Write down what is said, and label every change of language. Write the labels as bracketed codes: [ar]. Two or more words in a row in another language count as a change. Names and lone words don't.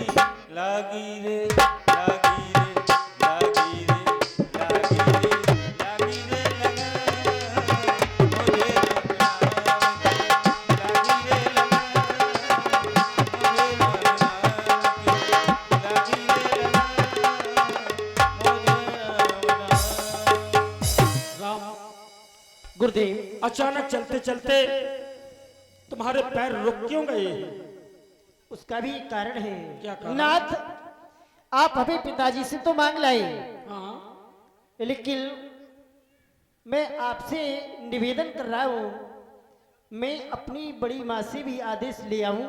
[hi] लागी रे लागी रे लागी रे लागी रे लागी रे लगन मुझे राम के। लागी रे लगन मुझे राम के। लागी रे लगन मुझे राम। राम, गुरुदेव, अचानक चलते चलते तुम्हारे पैर रुक क्यों गए? उसका भी एक कारण है। क्या कारण? नाथ, आप हमें पिताजी से तो मांग लाए, हाँ, लेकिन मैं आपसे निवेदन कर रहा हूं, मैं अपनी बड़ी माँ से भी आदेश ले आऊं।